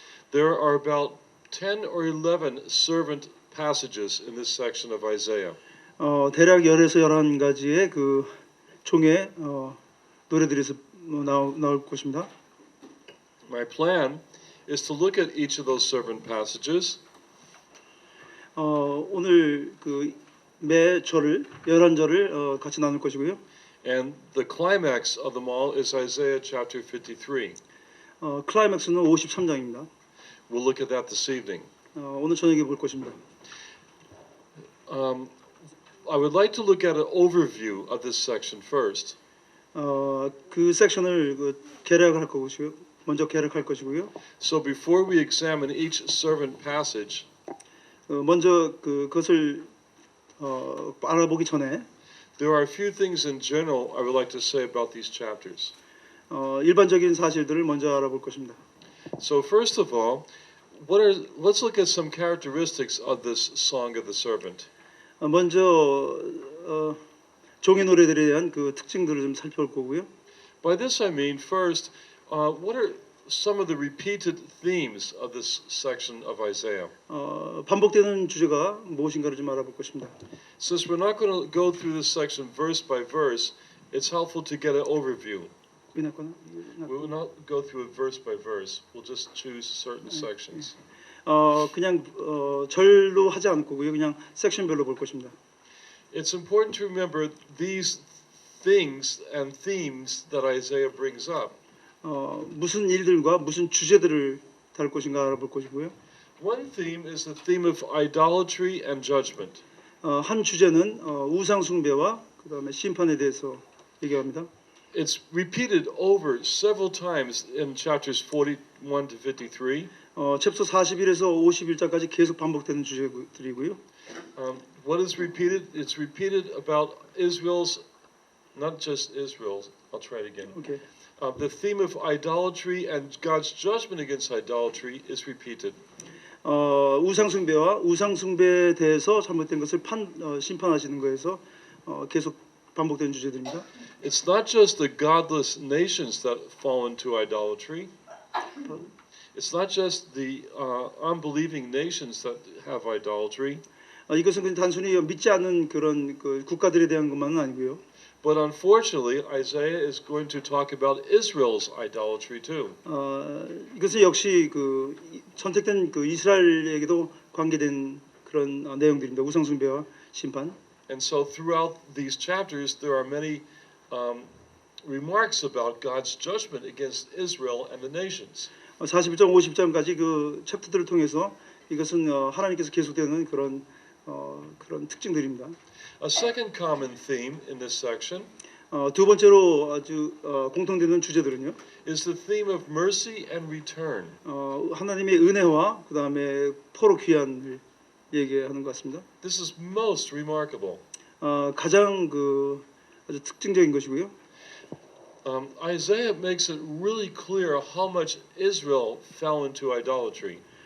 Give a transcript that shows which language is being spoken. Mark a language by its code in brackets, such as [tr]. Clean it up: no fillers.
[en] There are about 10 or 11 servant passages in this section of Isaiah. [ko] 대략 10에서 11가지의 그 종의 노래들이 나올 것입니다. [en] My plan is to look at each of those servant passages [ko] 오늘 그 매 절을 11절을 같이 나눌 것이고요. [en] and the climax of them all is Isaiah chapter 53. [ko] 클라이맥스는 53장입니다. [en] We'll look at that this evening. [ko] 오늘 저녁에 볼 것입니다. [en] I would like to look at an overview of this section first. [ko] 그 섹션을 개략할 것이고요. 먼저 개략할 것이고요. [en] So before we examine each servant passage, [ko] 먼저 그것을 알아보기 전에 [en] there are a few things in general I would like to say about these chapters. [ko] 일반적인 사실들을 먼저 알아볼 것입니다. [en] So first of all, let's look at some characteristics of this song of the servant. [ko] 먼저 종의 노래들에 대한 그 특징들을 좀 살펴볼 거고요. [en] By this I mean first, what are some of the repeated themes of this section of Isaiah? [ko] 반복되는 주제가 무엇인가를 좀 알아볼 것입니다. [en] Since we're not going to go through this section verse by verse, it's helpful to get an overview. We will not go through it verse by verse. We'll just choose certain sections. [ko] 그냥 절로 하지 않고요. 그냥 섹션별로 볼 것입니다. [en] It's important to remember these things and themes that Isaiah brings up. [ko] 무슨 일들과 무슨 주제들을 다룰 것인가 알아볼 것이고요. [en] One theme is the theme of idolatry and judgment. [ko] 한 주제는 우상 숭배와 그다음에 심판에 대해서 얘기합니다. [en] It's repeated over several times in chapters 41 to 53. [ko] 챕터 41에서 51장까지 계속 반복되는 주제들이고요. [en] What is repeated? It's repeated about Israel's, not just Israel's. I'll try it again. Okay. The theme of idolatry and God's judgment against idolatry is repeated. [ko] 우상 숭배와 우상 숭배에 대해서 잘못된 것을 심판하시는 거에서 계속 반복되는 주제들입니다. [en] It's not just the godless nations that fall into idolatry. It's not just the unbelieving nations that have idolatry. [ko] 이것은 그냥 단순히 믿지 않는 그런 국가들에 대한 것만은 아니고요. [en] But unfortunately, Isaiah is going to talk about Israel's idolatry too. [ko] 이것은 역시 그 선택된 그 이스라엘에게도 관계된 그런 내용들입니다. 우상 숭배와 심판. [en] And so throughout these chapters, there are many remarks about God's judgment against Israel and the nations. [ko] 41장 50장까지 그 챕터들을 통해서 이것은 하나님께서 계속되는 그런 특징들입니다. [en] A second common theme in this section [ko] 두 번째로 아주 공통되는 주제들은요. [en] is the theme of mercy and return. [ko] 하나님의 은혜와 그다음에 포로 귀환을 얘기하는 것 같습니다. [en] This is most remarkable. [ko] 가장 아주 특징적인 것이고요. [en] Isaiah makes it really clear how much Israel fell into idolatry.